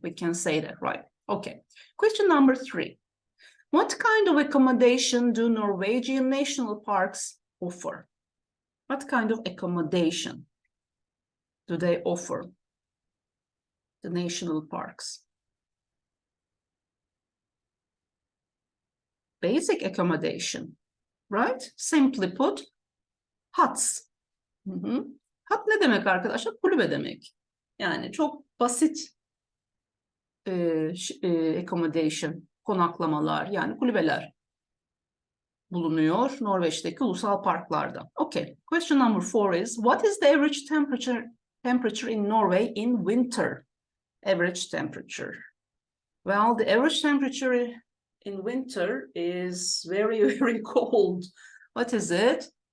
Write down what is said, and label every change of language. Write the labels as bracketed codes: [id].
[en] We can say that, right? Okay. Question number 3. What kind of accommodation do Norwegian national parks offer? What kind of accommodation do they offer? The national parks. basic accommodation, right? Simply put, huts. [tr] Hut ne demek arkadaşlar? Kulübe demek. Yani çok basit accommodation, konaklamalar, yani kulübeler bulunuyor Norveç'teki ulusal parklarda. [en] Okay, question number 4 is, what is the average temperature in Norway in winter? Average temperature. Well, the average temperature in winter is very, very cold. What is it?